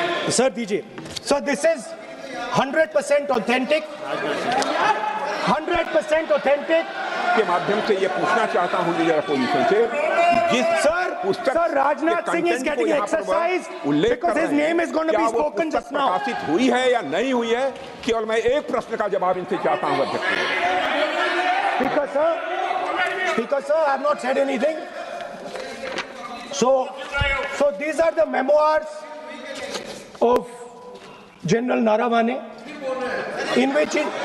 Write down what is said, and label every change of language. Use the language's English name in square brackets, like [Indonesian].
[English] Sir, [Hindi] दीजिए। [English] So this is 100% authentic. 100% authentic. [Hindi] के माध्यम से ये पूछना चाहता हूँ लीडर अपोजिशन से, जिस पुस्तक [English] Sir, Rajnath Singh is getting exercised because his name is going to be spoken just now. [Hindi] प्रकाशित हुई है या नहीं हुई है, केवल मैं एक प्रश्न का जवाब इनसे चाहता हूँ अध्यक्ष। [English] Speaker sir, I have not said anything. So these are the memoirs of General Naravane, in which